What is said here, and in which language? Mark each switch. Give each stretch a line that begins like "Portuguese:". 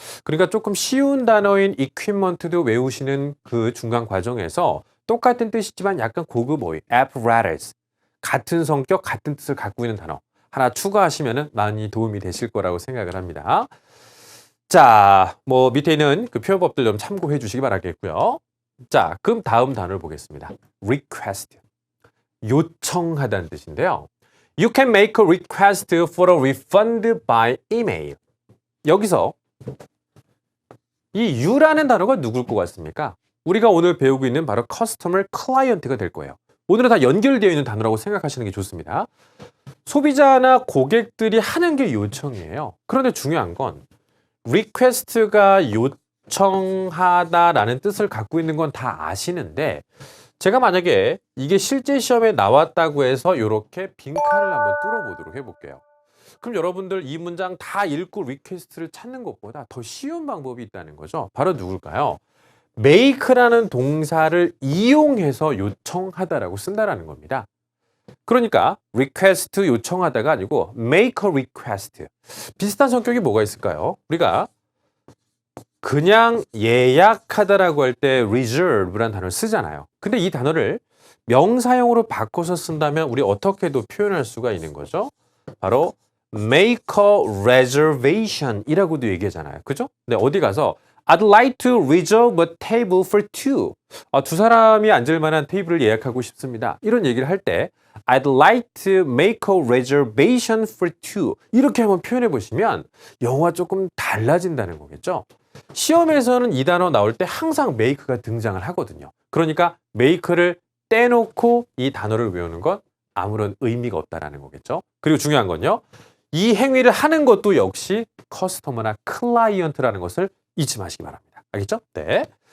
Korean: 그러니까 조금 쉬운 단어인 equipment도 외우시는 그 중간 과정에서 똑같은 뜻이지만 약간 고급 어휘, apparatus. 같은 성격, 같은 뜻을 갖고 있는 단어 하나 추가하시면 많이 도움이 되실 거라고 생각을 합니다. 자, 뭐 밑에 있는 그 표현법들 좀 참고해 주시기 바라겠고요. 자, 그럼 다음 단어를 보겠습니다. request. 요청하다는 뜻인데요.
English: You can make a request for a refund by email.
Korean: 여기서 이 you라는 단어가 누굴 것 같습니까? 우리가 오늘 배우고 있는 바로 customer client가 될 거예요. 오늘은 다 연결되어 있는 단어라고 생각하시는 게 좋습니다. 소비자나 고객들이 하는 게 요청이에요. 그런데 중요한 건 request가 요청하다라는 뜻을 갖고 있는 건 다 아시는데 제가 만약에 이게 실제 시험에 나왔다고 해서 이렇게 빈칸을 한번 뚫어보도록 해볼게요. 그럼 여러분들 이 문장 다 읽고 request를 찾는 것보다 더 쉬운 방법이 있다는 거죠. 바로 누굴까요? make라는 동사를 이용해서 요청하다라고 쓴다라는 겁니다. 그러니까 request 요청하다가 아니고
English: make a request.
Korean: 비슷한 성격이 뭐가 있을까요? 우리가 그냥 예약하다라고 할 때 reserve라는 단어를 쓰잖아요. 근데 이 단어를 명사형으로 바꿔서 쓴다면 우리 어떻게도 표현할 수가 있는 거죠? 바로
English: make a reservation
Korean: 이라고도 얘기하잖아요. 그죠? 근데 어디 가서
English: I'd like to reserve a table for two.
Korean: 두 사람이 앉을 만한 테이블을 예약하고 싶습니다. 이런 얘기를 할 때
English: I'd like to make a reservation for two.
Korean: 이렇게 한번 표현해 보시면 영어가 조금 달라진다는 거겠죠. 시험에서는 이 단어 나올 때 항상 make가 등장을 하거든요. 그러니까 make를 떼놓고 이 단어를 외우는 건 아무런 의미가 없다라는 거겠죠. 그리고 중요한 건요. 이 행위를 하는 것도 역시 커스터머나 클라이언트라는 것을 잊지 마시기 바랍니다. 알겠죠? 네.